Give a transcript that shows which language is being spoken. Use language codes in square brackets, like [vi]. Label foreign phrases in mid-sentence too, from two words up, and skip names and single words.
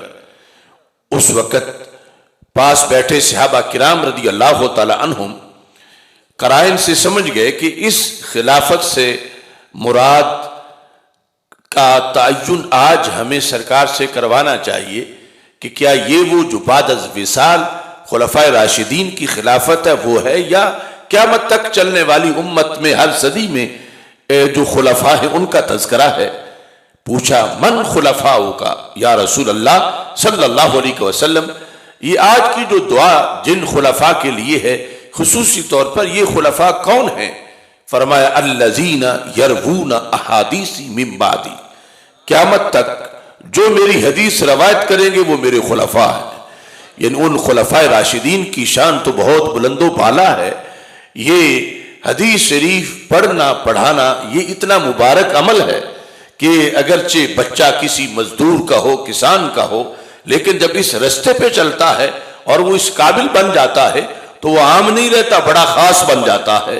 [ur] اس وقت پاس بیٹھے صحابہ کرام [ar] رضی اللہ تعالی عنہم [ur] قرائن سے سمجھ گئے کہ اس خلافت سے مراد کا تعین آج ہمیں سرکار سے کروانا چاہیے کہ کیا یہ وہ جو بعد از وصال خلفاء راشدین کی خلافت ہے وہ ہے، یا قیامت تک چلنے والی امت میں ہر صدی میں جو خلفاء ہیں ان کا تذکرہ ہے۔ پوچھا [ar] من خلفاؤ کا یا رسول اللہ صلی اللہ علیہ وسلم، [ur] یہ آج کی جو دعا جن خلفاء کے لیے ہے خصوصی طور پر یہ خلفاء کون ہیں؟ [ar] فرمایا الذین یروون احادیثی من بعدی، [ur] قیامت تک جو میری حدیث روایت کریں گے وہ میرے خلفاء ہیں۔ یعنی ان خلفاء راشدین کی شان تو بہت بلند و بالا ہے۔ یہ حدیث شریف پڑھنا پڑھانا یہ اتنا مبارک عمل ہے کہ اگرچہ بچہ کسی مزدور کا ہو، کسان کا ہو، لیکن جب اس رستے پہ چلتا ہے اور وہ اس قابل بن جاتا ہے تو وہ عام نہیں رہتا، بڑا خاص بن جاتا ہے۔